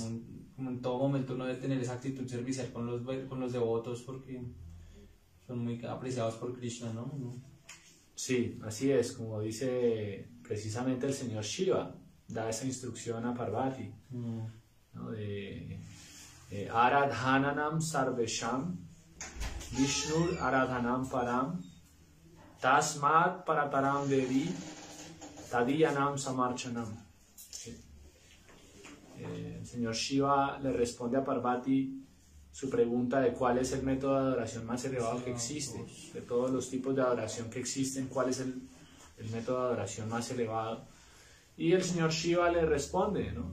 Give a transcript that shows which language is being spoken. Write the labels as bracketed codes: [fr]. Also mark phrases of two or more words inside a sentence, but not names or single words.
[es] Como en todo momento uno debe tener esa actitud servicial con los devotos porque son muy apreciados por Krishna, ¿no? Sí, así es, como dice precisamente el señor Shiva, da esa instrucción a Parvati, ¿no? [sa] दे आराधनानां सर्वेषां विष्णुर् आराधनं परं तस्मात् परतरं देवि तदीयानां समर्चनम्. [es] Sí. El señor Shiva le responde a Parvati su pregunta de cuál es el método de adoración más elevado que existe. De todos los tipos de adoración que existen, cuál es el método de adoración más elevado. Y el señor Shiva le responde, ¿no?